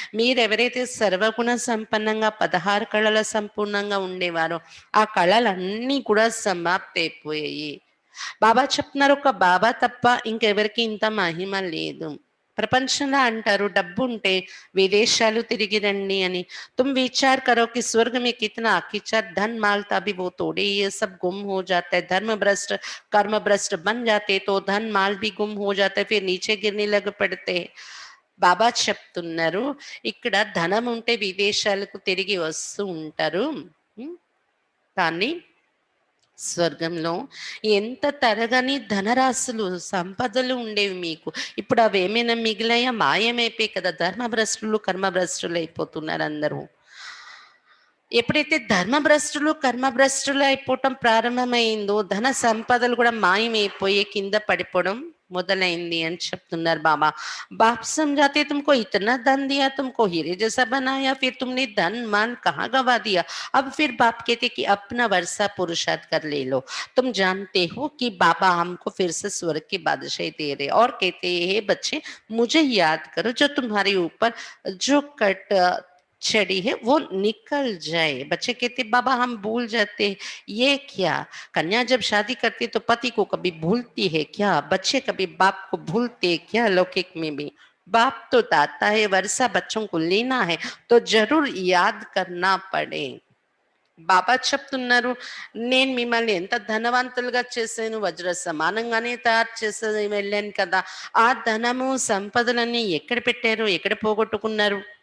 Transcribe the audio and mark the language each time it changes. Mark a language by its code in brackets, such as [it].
[te] మీరు ఎవరైతే సర్వగుణ సంపన్నంగా 16 కళల సంపూర్ణంగా ఉండేవారో ఆ కళలన్నీ కూడా సమాప్తి అయిపోయాయి. బాబా చెప్తున్నారు ఒక బాబా తప్ప ఇంకెవరికి ఇంత మహిమ లేదు. ప్రపంచంలో అంటారు డబ్బు ఉంటే విదేశాలు తిరిగి రండి అని. [hi] తుమ్ విచార్ करो कि स्वर्ग में कितना अखिचार धन माल था भी वो तोड़े ये सब गुम हो जाता है. धर्म भ्रष्ट कर्म भ्रष्ट बन जाते तो धन माल भी गुम हो जाता है. फिर नीचे गिरने लग पड़ते हैं. [te] బాబా చెప్తున్నారు, ఇక్కడ ధనం ఉంటే విదేశాలకు తిరిగి వస్తూ ఉంటారు. ఉమ్, కానీ స్వర్గంలో ఎంత తరగని ధనరాశులు సంపదలు ఉండేవి మీకు. ఇప్పుడు అవి ఏమైనా మిగిలాయా? మాయమైపోయి కదా. ధర్మభ్రష్టులు కర్మభ్రష్టులు అయిపోతున్నారు అందరూ. ఎప్పుడైతే ధర్మభ్రష్టులు కర్మభ్రష్టులు అయిపోవటం ప్రారంభమైందో ధన సంపదలు కూడా మాయమైపోయి కింద పడిపోవడం మొదలైంది అని చెప్తున్నారు బాబా. [hi] बाप समझाते तुमको इतना धन दिया, तुमको हीरे जैसा बनाया, फिर तुमने धन मान कहाँ गवा दिया। अब फिर बाप कहते कि अपना वर्षा पुरुषार्थ कर ले लो। तुम जानते हो कि बाबा हमको फिर से स्वर्ग की बादशाही दे रहे और कहते हैं बच्चे मुझे याद करो, जो तुम्हारे ऊपर जो कट चढ़ी है वो निकल जाए। बच्चे कहते बाबा हम भूल जाते हैं, ये क्या? कन्या जब शादी करती है तो पति को कभी भूलती है क्या? बच्चे कभी बाप को भूलते हैं क्या? लौकिक में भी बाप तो दाता है, वर्षा बच्चों को लेना है तो जरूर याद करना पड़े। [te] బాబా చెప్తున్నారు, నేను మిమ్మల్ని ఎంత ధనవంతులుగా చేశాను, వజ్ర సమానంగానే తయారు చేసి వెళ్ళాను కదా. ఆ ధనము సంపదలన్నీ ఎక్కడ పెట్టారు, ఎక్కడ పోగొట్టుకున్నారు?